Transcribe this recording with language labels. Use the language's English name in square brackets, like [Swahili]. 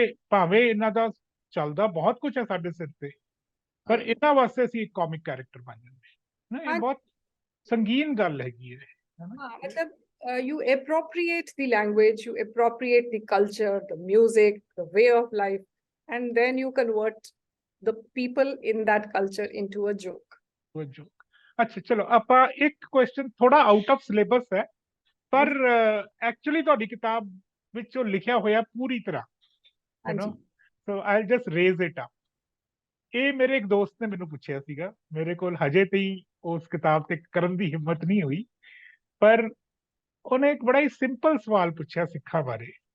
[Punjabi] ਭਾਵੇਂ ਇਹਨਾਂ ਦਾ ਚੱਲਦਾ ਬਹੁਤ ਕੁਝ ਹੈ ਸਾਡੇ ਸਿਰ ਤੇ, ਪਰ ਇਹਨਾਂ ਵਾਸਤੇ ਅਸੀਂ ਇੱਕ ਕਾਮਿਕ ਕੈਰੈਕਟਰ ਬਣ ਜਾਂਦੇ। ਇਹ ਬਹੁਤ ਸੰਗੀਨ ਗੱਲ ਹੈਗੀ ਹੈ। [English] ਮਤਲਬ you appropriate the language, you appropriate the culture, the music, the way of life, and then you convert the people in that culture into a joke. [Punjabi] ਅੱਛਾ, ਚਲੋ ਆਪਾਂ ਇੱਕ ਕੁਐਸਚਨ ਥੋੜਾ [English] out of syllabus [Punjabi] ਹੈ, ਪਰ ਐਕਚੁਅਲੀ ਤੁਹਾਡੀ ਕਿਤਾਬ ਵਿੱਚ ਉਹ ਲਿਖਿਆ ਹੋਇਆ ਪੂਰੀ ਤਰ੍ਹਾਂ, [English] So I just raise it up. [Punjabi] ਇਹ ਮੇਰੇ ਇੱਕ ਦੋਸਤ ਨੇ ਮੈਨੂੰ ਪੁੱਛਿਆ ਸੀਗਾ, ਮੇਰੇ ਕੋਲ ਹਜੇ ਤਾਈਂ ਉਸ ਕਿਤਾਬ ਤੇ ਕਰਨ ਦੀ ਹਿੰਮਤ ਨਹੀਂ ਹੋਈ, ਪਰ ਉਹਨੇ ਇੱਕ ਬੜਾ ਹੀ ਸਿੰਪਲ ਸਵਾਲ ਪੁੱਛਿਆ ਸਿੱਖਾਂ ਬਾਰੇ।